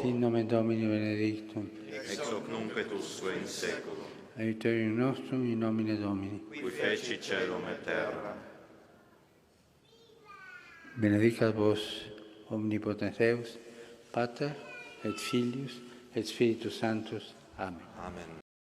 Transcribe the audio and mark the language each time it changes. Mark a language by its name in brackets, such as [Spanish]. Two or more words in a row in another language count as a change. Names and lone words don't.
[Latin] sin nomen Domini benedictum, ex hoc nunc et usque in seculum, aiuterium nostrum in nomine Domini. qui feci celum et terra. Benedicat vos omnipotens Deus, Pater et Filius et Spiritus Sanctus. Amen. Amen.